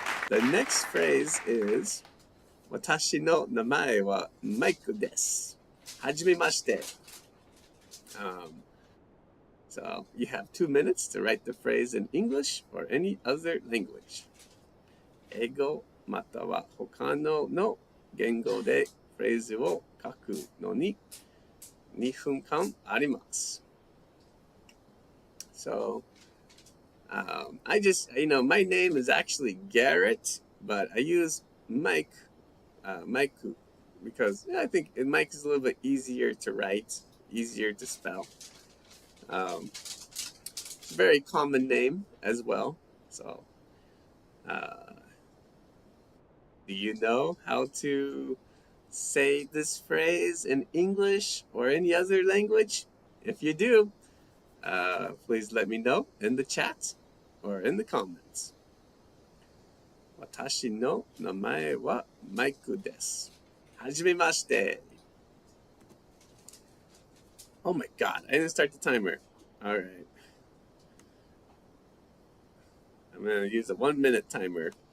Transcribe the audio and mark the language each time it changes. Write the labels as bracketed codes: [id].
[en] The next phrase is [ja] 私の名前はマイクです。はじめまして。 [en] So you have 2 minutes to write the phrase in English or any other language. [ja] 英語または他の言語でフレーズを書くのに2分間あります。 [en] So, I just, my name is actually Garrett, but I use Mike, because I think Mike is a little bit easier to write, easier to spell. It's a very common name as well. So, do you know how to say this phrase in English or any other language? If you do, please let me know in the chat or in the comments. [ja] 私の名前はマイクです。はじめまして。 [en] Oh my god, I didn't start the timer. Alright. I'm going to use a 1-minute timer.